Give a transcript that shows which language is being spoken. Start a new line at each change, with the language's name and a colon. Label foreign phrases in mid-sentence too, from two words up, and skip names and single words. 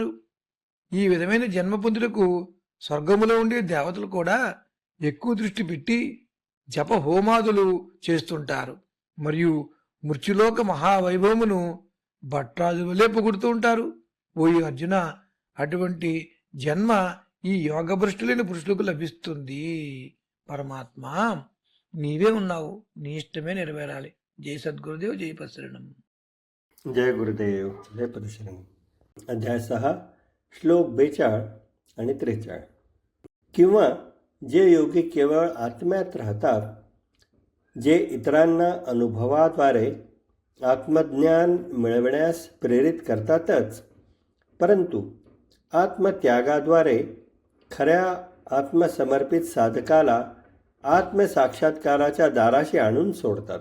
Telugu: ఈ విధమైన జన్మ పొందుటకు స్వర్గములో ఉండే దేవతలు కూడా ఎక్కువ దృష్టి పెట్టి జప హోమాదులు చేస్తుంటారు మరియు మృత్యులోక మహావైభవమును భట్రాజు వలె పొగుడుతూ ఉంటారు. ఓయి అర్జున, అటువంటి జన్మ ఈ యోగభ్రష్టులైన పురుషులకు లభిస్తుంది. పరమాత్మ నీవే ఉన్నావు, నీ ఇష్టమే నెరవేరాలి. జై సద్గురుదేవ్, జై పత్సరణం.
Marathi: जय गुरुदेव, जय पदशरण. अध्याय 6 श्लोक 42 आणि 43. किंवा जे योगी केवळ आत्म्यात राहतात, जे इतरांना अनुभवाद्वारे आत्मज्ञान मिळविण्यास प्रेरित करतातच, परंतु आत्मत्यागाद्वारे खऱ्या आत्मसमर्पित साधकाला आत्मसाक्षात्काराच्या दाराशी आणून सोडतात.